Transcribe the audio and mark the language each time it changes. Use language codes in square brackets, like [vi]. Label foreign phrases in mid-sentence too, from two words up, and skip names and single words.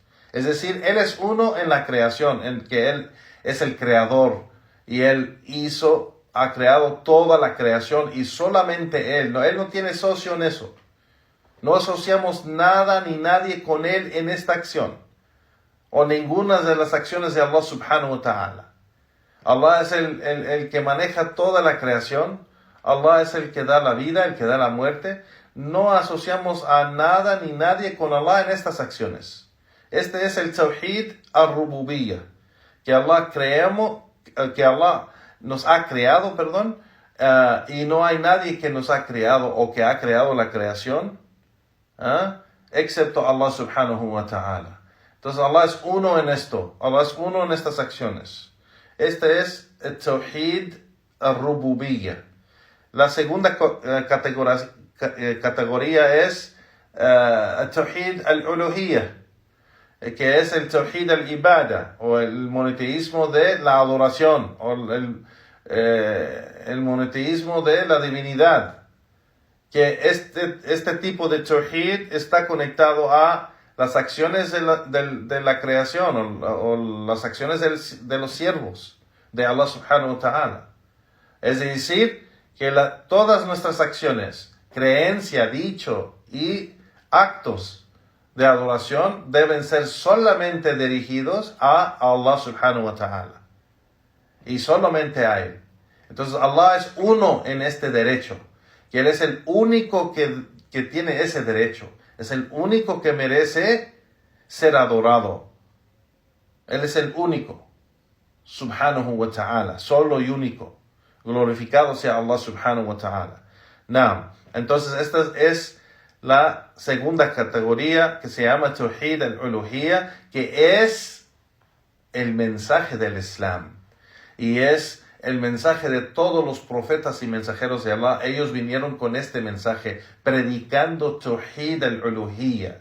[es] Es decir, Él es uno en la creación, en que Él es el Creador. Y Él ha creado toda la creación y solamente Él. Él no tiene socio en eso. No asociamos nada ni nadie con Él en esta acción. O ninguna de las acciones de Allah [ar] سبحانه وتعالى. [es] Allah es el que maneja toda la creación. Allah es el que da la vida, el que da la muerte. No asociamos a nada ni nadie con Allah en estas acciones. Este es el [ar] توحيد الربوبية. [es] Que Allah nos ha creado, y no hay nadie que nos ha creado o que ha creado la creación, excepto Allah [ar] سبحانه وتعالى. [es] Entonces Allah es uno en esto, Allah es uno en estas acciones. Este es el [ar] توحيد الربوبية. [es] La segunda categoría es el [ar] توحيد الألوهية, [es] que es el [ar] توحيد العبادة, [es] o el monoteísmo de la adoración, o el monoteísmo de la divinidad. Que este tipo de Tawhid está conectado a las acciones de la creación, o las acciones de los siervos de Allah [ar] سبحانه وتعالى. [es] Es decir, que todas nuestras acciones, creencia, dicho y actos de adoración deben ser solamente dirigidos a Allah [ar] سبحانه وتعالى. [es] Y solamente a Él. Entonces Allah es uno en este derecho. Que Él es el único que tiene ese derecho. Es el único que merece ser adorado. Él es el único. [ar] سبحانه وتعالى. [es] Solo y único. Glorificado sea Allah [ar] سبحانه وتعالى. [es] Entonces esta es la segunda categoría que se llama [ar] توحيد الألوهية, [es] que es el mensaje del Islam. Y es el mensaje de todos los profetas y mensajeros de Allah. Ellos vinieron con este mensaje, predicando [ar] توحيد الألوهية.